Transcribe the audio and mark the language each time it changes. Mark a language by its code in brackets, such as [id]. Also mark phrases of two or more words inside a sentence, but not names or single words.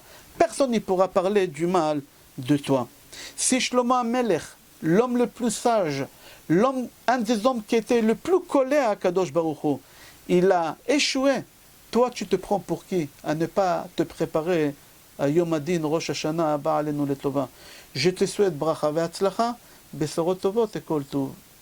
[fr] Personne ne pourra parler du mal de toi. Si Shlomo HaMelech, l'homme le plus sage, un des hommes qui était le plus collé à [he] קדוש ברוך הוא, [fr] il a échoué. Toi, tu te prends pour qui? À ne pas te préparer à [he] יום הדין, [fr] Rosh Hashanah, [he] הבא עלינו לטובה. [fr] Je te souhaite [he] ברכה והצלחה, בשורות טובות et כל טוב.